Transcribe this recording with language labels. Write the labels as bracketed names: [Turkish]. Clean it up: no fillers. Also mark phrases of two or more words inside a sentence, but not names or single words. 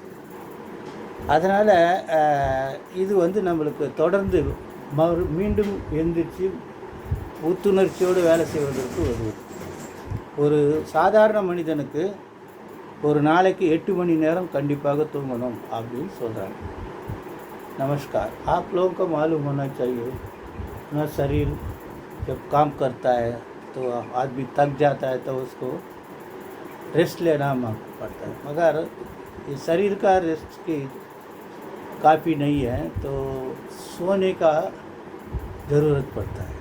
[Tamil] அதனால் இது நம்மளுக்கு தொடர்ந்து மீண்டும் எந்திரிச்சு புத்துணர்ச்சியோடு வேலை செய்வதற்கு உதவுது. ஒரு சாதாரண மனிதனுக்கு ஒரு நாளைக்கு 8 மணி நேரம் கண்டிப்பாக தூங்கணும் அப்படின்னு சொல்கிறாங்க. [Hindi] नमस्कार. आप लोगों को मालूम होना चाहिए अपना शरीर जब काम करता है तो आदमी थक जाता है तो उसको रेस्ट लेना पड़ता है, मगर ये शरीर का रेस्ट की काफ़ी नहीं है तो सोने का ज़रूरत पड़ता है.